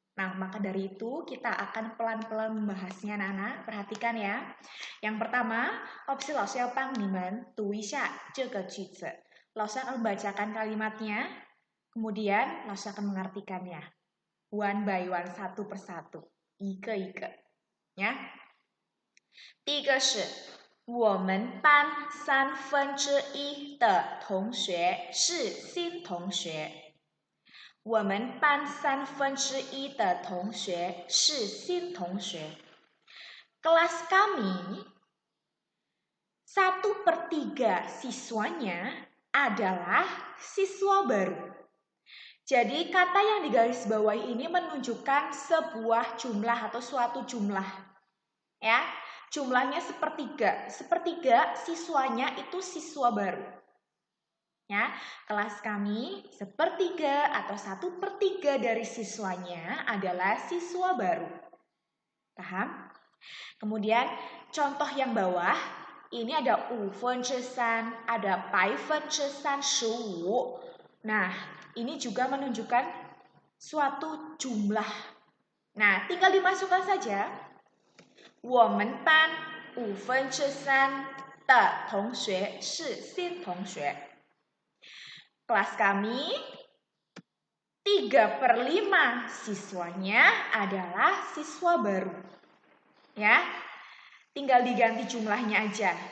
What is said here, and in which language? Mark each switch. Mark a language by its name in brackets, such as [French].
[Indonesian] Nah, maka dari itu kita akan pelan-pelan membahasnya, anak-anak. Perhatikan ya. Yang pertama, [Chinese] Opsi 老师要帮你们读一下这个句子。 [Indonesian] 老师akan membacakan kalimatnya, kemudian 老师 akan mengartikannya. [English] One by one, [Indonesian] satu persatu. [Chinese] 一个一个。 [Indonesian] ya. [Chinese] 第一个是我们班1/3的同学是新同学。我们班1/3的同学是新同学。 [Indonesian] Kelas kami 1/3 siswanya adalah siswa baru. Jadi kata yang digarisbawahi ini menunjukkan sebuah jumlah atau suatu jumlah. Ya, jumlahnya sepertiga. Sepertiga siswanya itu siswa baru. Ya, kelas kami 1/3 atau 1/3 dari siswanya adalah siswa baru. Paham? Kemudian contoh yang bawah, ini ada 5%, ada 15%. Nah, ini juga menunjukkan suatu jumlah. Nah, tinggal dimasukkan saja. [Chinese] 我们班5%的同学是新同学。 [Indonesian] Kelas kami 3/5 siswanya adalah siswa baru. Ya, tinggal diganti jumlahnya aja.